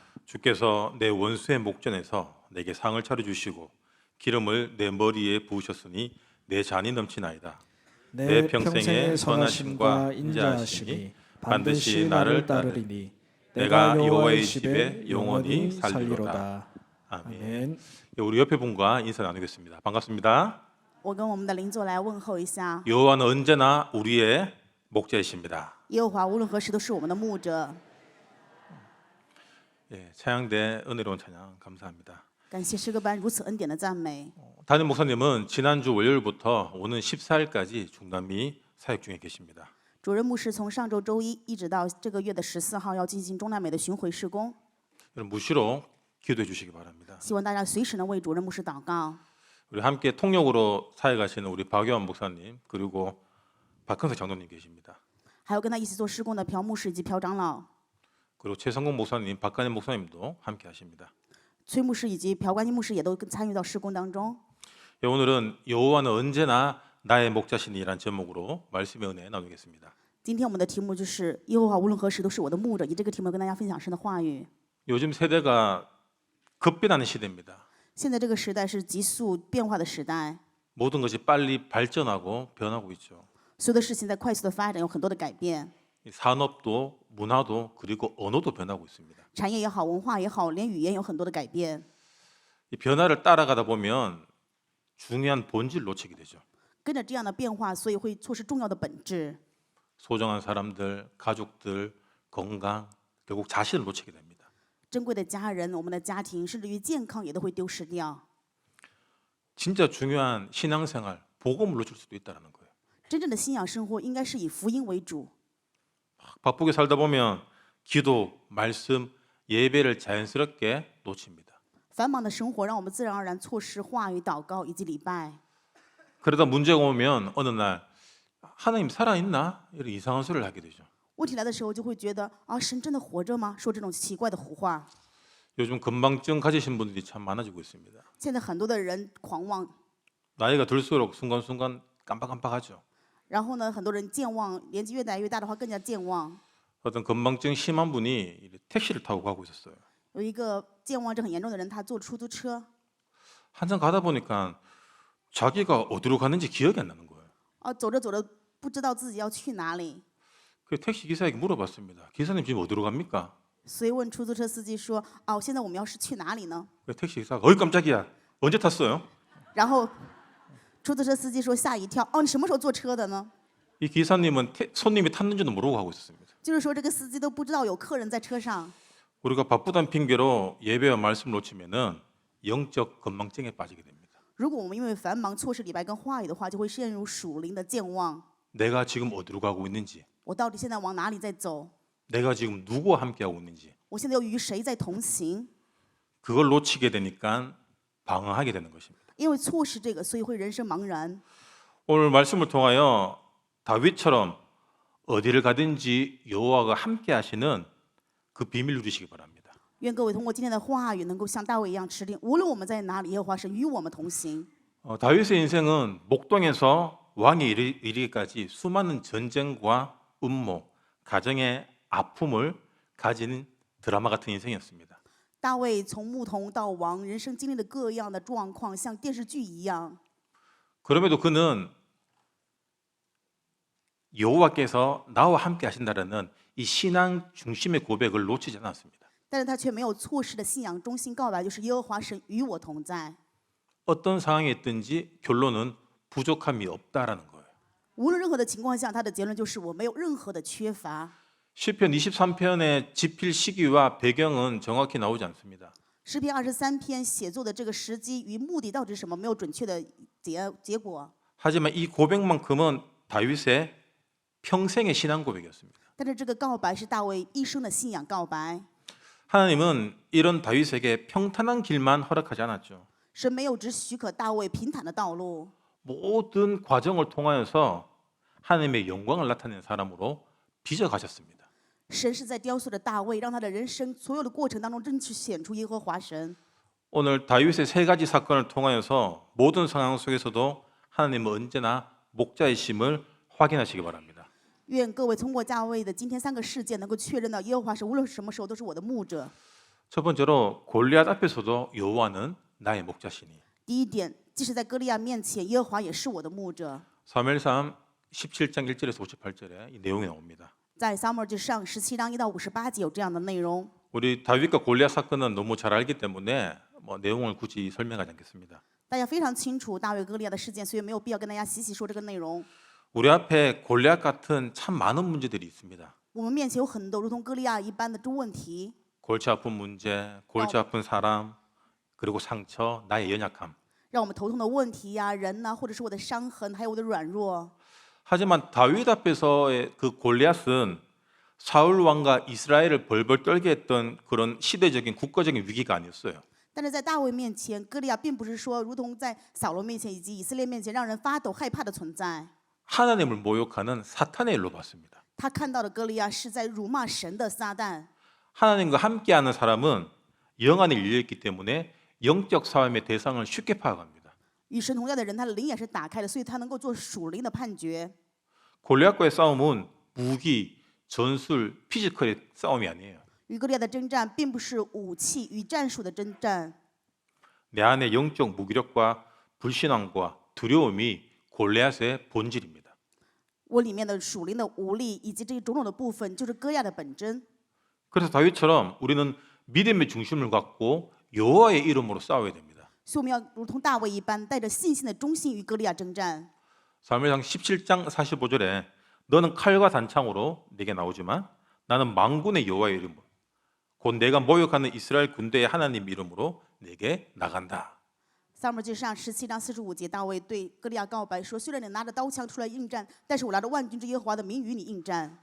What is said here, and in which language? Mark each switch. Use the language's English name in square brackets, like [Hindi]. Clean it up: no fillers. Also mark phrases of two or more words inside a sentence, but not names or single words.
[Korean] 주께서 내 원수의 목전에서 내게 상을 차려주시고 기름을 내 머리에 부으셨으니 내 잔이 넘치나이다. 내 평생의 선하심과 인자하심이 반드시 나를 따르리니 내가 여호와의 집에 영원히 살리로다. 아멘. 아멘. 우리 옆에 분과 인사 나누겠습니다. 반갑습니다. [Chinese] 我跟我们的邻座来问候一下， [Korean] 여호와는 언제나 우리의 목자이십니다. [Chinese] 耶和华无论何时都是我们的牧者。 [Korean] 예, 차양대 은혜로운 찬양 감사합니다. [Chinese] 感谢诗歌班如此恩典的赞美。 [Korean] 담임 목사님은 지난주 월요일부터 오는 14일까지 중남미 사역 중에 계십니다. [Chinese] 主任牧师从上周周一一直到这个月的14号要进行中南美的巡回施工， [Korean] 여러분 무시로 기도해 주시기 바랍니다. [Chinese] 希望大家随时能为主任牧师祷告。 [Korean] 우리 함께 통역으로 사역하시는 우리 박유한 목사님 그리고 박헌석 장로님 계십니다. [Chinese] 还有跟他一起做施工的朴牧师以及朴长老、 [Korean] 그리고 최성공 목사님, 박관임 목사님도 함께 하십니다. [Chinese] 崔牧师以及朴关金牧师也都参与到施工当中。 [Korean] 예, 오늘은 여호와는 언제나 나의 목자시니라는 제목으로 말씀의 은혜 나누겠습니다. [Chinese] 今天我们的题目就是耶和华无论何时都是我的牧者，以这个题目跟大家分享神的话语。 [Korean] 요즘 세대가 급변하는 시대입니다. [Chinese] 现在这个时代是急速变化的时代， [Korean] 모든 것이 빨리 발전하고 변하고 있죠. [Chinese] 所有的事情在快速的发展，有很多的改变， [Korean] 이 산업도 문화도 그리고 언어도 변하고 있습니다. [Chinese] 产业也好，文化也好，连语言有很多的改变。 [Korean] 이 변화를 따라가다 보면 중요한 본질 놓치게 되죠. [Chinese] 跟着这样的变化，所以会错失重要的本质。 [Korean] 소중한 사람들, 가족들, 건강, 결국 자신을 놓치게 됩니다. [Chinese] 珍贵的家人、我们的家庭，甚至于健康也都会丢失掉。 [Korean] 진짜 중요한 신앙생활, 복음을 놓칠 수도 있다는 거예요. [Chinese] 真正的信仰生活应该是以福音为主。 [Korean] 바쁘게 살다 보면 기도, 말씀, 예배를 자연스럽게 놓칩니다. [Chinese] 繁忙的生活让我们自然而然错失话语、祷告以及礼拜。 [Korean] 그러다 문제가 오면 어느 날 하나님 살아있나? 이런 이상한 소리를 하게 되죠. [Chinese] 问题来的时候，就会觉得啊，神真的活着吗？说这种奇怪的胡话。 [Korean] 요즘 건망증 가지신 분들이 참 많아지고 있습니다. [Chinese] 现在很多的人狂妄， [Korean] 나이가 들수록 순간순간 깜빡깜빡하죠. [Chinese] 然后呢，很多人健忘，年纪越来越大的话更加健忘。 [Korean] 어떤 건망증 심한 분이 택시를 타고 가고 있었어요. [Chinese] 有一个健忘症很严重的人，他坐出租车， [Korean] 한참 가다 보니까 자기가 어디로 가는지 기억이 안 나는 거예요. [Chinese] 走着走着不知道自己要去哪里， [Korean] 그 택시 기사에게 물어봤습니다. 기사님 지금 어디로 갑니까? [Chinese] 所以问出租车司机说：“哦，现在我们要是去哪里呢 [Korean] 그 택시 기사가 어이 깜짝이야. 언제 탔어요? ？” [Chinese] 然后出租车司机说：“吓一跳，哦，你什么时候坐车的呢 [Korean] 이 기사님은 손님이 탔는지도 모르고 가고 있었습니다. ？” [Chinese] 就是说这个司机都不知道有客人在车上。 [Korean] 우리가 바쁘다는 핑계로 예배와 말씀을 놓치면은 영적 건망증에 빠지게 됩니다. [Chinese] 如果我们因为繁忙错失礼拜跟话语的话，就会陷入属灵的健忘。 [Korean] 내가 지금 어디로 가고 있는지, [Chinese] 我到底现在往哪里在走？ [Korean] 내가 지금 누구와 함께하고 있는지 [Chinese] 我现在又与谁在同行？ [Korean] 그걸 놓치게 되니까 방황하게 되는 것입니다. [Chinese] 因为错失这个，所以会人生茫然。 [Korean] 오늘 말씀을 통하여 다윗처럼 어디를 가든지 여호와가 함께하시는 그 비밀 누리시기 바랍니다. [Chinese] 愿各位通过今天的话语，能够像大卫一样持定，无论我们在哪里，耶和华神与我们同行。 [Korean] 다윗의 인생은 목동에서 왕에 이르기까지 수많은 전쟁과 음모, 가정의 아픔을 가진 드라마 같은 인생이었습니다. [Chinese] 大卫从牧童到王，人生经历了各样的状况，像电视剧一样。 [Korean] 그럼에도 그는 여호와께서 나와 함께 하신다라는 이 신앙 중심의 고백을 놓치지 않았습니다. [Chinese] 但是他却没有错失的信仰中心告白，就是耶和华神与我同在。 [Korean] 어떤 상황에 있든지 결론은 부족함이 없다라는 거예요. [Chinese] 无论任何的情况下，他的结论就是我没有任何的缺乏。 [Korean] 시편 23편의 집필 시기와 배경은 정확히 나오지 않습니다. [Chinese] 诗篇23篇写作的这个时机与目的到底是什么，没有准确的结果。 [Korean] 하지만 이 고백만큼은 다윗의 평생의 신앙 고백이었습니다. [Chinese] 但是这个告白是大卫一生的信仰告白。 [Korean] 하나님은 이런 다윗에게 평탄한 길만 허락하지 않았죠. [Chinese] 神没有只许可大卫平坦的道路， [Korean] 모든 과정을 통하여서 하나님의 영광을 나타낸 사람으로 빚어가셨습니다. [Chinese] 神是在雕塑着大卫，让他的人生所有的过程当中，真去显出耶和华神。 [Korean] 오늘 다윗의 세 가지 사건을 통하여서 모든 상황 속에서도 하나님은 언제나 목자이심을 확인하시기 바랍니다. [Chinese] 愿各位通过大卫的今天3个事件，能够确认到耶和华神无论什么时候都是我的牧者。 [Korean] 첫 번째로 골리앗 앞에서도 여호와는 나의 목자시니. [Chinese] 第一点，即使在歌利亚面前，耶和华也是我的牧者。 [Korean] 사무엘상 17장 1절에서 58절에 이 내용이 나옵니다. [Chinese] 在撒母耳记上17章1到58节有这样的内容。 [Korean] 우리 다윗과 골리앗 사건은 너무 잘 알기 때문에 내용을 굳이 설명하지 않겠습니다. [Chinese] 大家非常清楚大卫歌利亚的事件，所以没有必要跟大家细细说这个内容。 [Korean] 우리 앞에 골리앗 같은 참 많은 문제들이 있습니다. [Chinese] 我们面前有很多如同歌利亚一般的问题， [Korean] 골치 아픈 문제, 골치 아픈 사람, 그리고 상처, 나의 연약함. [Chinese] 让我们头痛的问题呀、人呐、或者是我的伤痕，还有我的软弱。 [Korean] 하지만 다윗 앞에서의 그 골리앗은 사울 왕과 이스라엘을 벌벌 떨게 했던 그런 시대적인 국가적인 위기가 아니었어요. [Chinese] 但是在大卫面前，歌利亚并不是说如同在扫罗面前以及以色列面前让人发抖害怕的存在。 [Korean] 하나님을 모욕하는 사탄의 일로 봤습니다. [Chinese] 他看到的歌利亚是在辱骂神的撒旦。 [Korean] 하나님과 함께하는 사람은 영안이 열려있기 때문에 영적 싸움의 대상을 쉽게 파악합니다. [Chinese] 与神同在的人，他的灵也是打开的，所以他能够做属灵的判决。 [Korean] 골리앗과의 싸움은 무기, 전술, 피지컬의 싸움이 아니에요. [Chinese] 与歌利亚的征战并不是武器与战术的征战， [Korean] 내 안의 영적 무기력과 불신앙과 두려움이 골리앗의 본질입니다. [Chinese] 我里面的属灵的无力以及这些种种的部分，就是歌亚的本真。 [Korean] 그래서 다윗처럼 우리는 믿음의 중심을 갖고 여호와의 이름으로 싸워야 됩니다. [Chinese] 所以我们要如同大卫一般，带着信心的忠心与歌利亚征战。 [Korean] 사무엘상 17장 45절에 너는 칼과 단창으로 내게 나오지만 나는 만군의 여호와의 이름으로 곧 내가 모욕하는 이스라엘 군대의 하나님 이름으로 내게 나간다. [Chinese] 撒母耳记上17章45节，大卫对歌利亚告白说：“虽然你拿着刀枪出来应战，但是我拿着万军之耶和华的名与你应战。”